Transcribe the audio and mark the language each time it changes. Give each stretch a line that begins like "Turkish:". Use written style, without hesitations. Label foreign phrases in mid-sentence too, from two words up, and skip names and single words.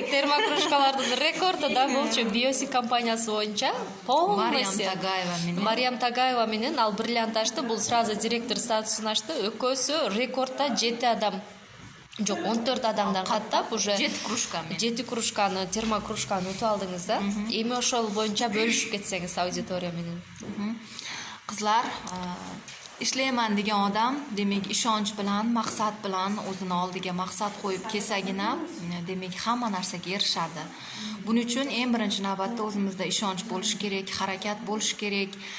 Kyrgyz: Термокружкалардын рекорду да болчу Biosi компаниясы боюнча Мариям Тагаева менен ал бриллиант ачты. Бул сразу директор статусун ачты. Экөөсү рекордта 7 адам жок 14 адамдан каттап уже 7 кружканы, термокружканы утуп алдыңыз да. Эми ошол боюнча бөлүшүп кетсеңиз аудитория менен.
Uzbek: Qizlar, ishlayman degan odam, demak, ishonch bilan, maqsad bilan o'zini oldiga maqsad qo'yib kelsagina, demak, hamma narsaga erishadi. Buning uchun eng birinchi navbatda o'zimizda ishonch bo'lishi kerak, harakat bo'lishi kerak.